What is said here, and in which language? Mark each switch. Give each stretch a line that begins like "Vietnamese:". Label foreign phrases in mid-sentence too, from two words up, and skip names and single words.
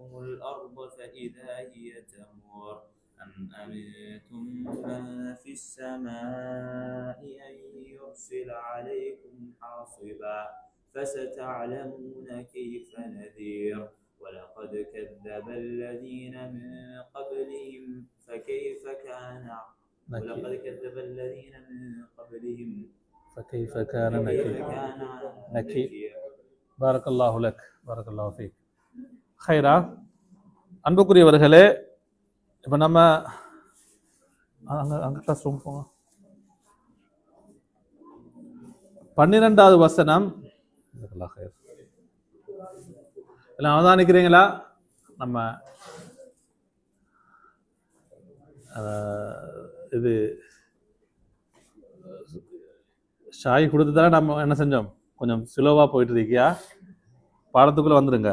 Arabic: الأرض فإذا هي تمور أم أمنتم من في السماء أن يرسل عليكم حاصبا فستعلمون كيف نذير ولقد كذب الذين من قبلهم فكيف كان ولقد كذب الذين من قبلهم فكيف كان فكيف نكير كان نكير. نكير. بارك الله لك بارك الله فيك.
Tamil: خيரா அன்புக்குரியவர்களே, இப்போ நம்ம அங்கே
English: class room
Tamil: போங்க. 12வது வசனம் எல்லாம் அவதானிக்கிறீங்களா? நம்ம இது ஷாய் கொடுத்துதானே நம்ம என்ன செஞ்சோம், கொஞ்சம் ஸ்லோவா போயிட்டு இருக்கியா, பாடத்துக்குள்ள வந்துருங்க.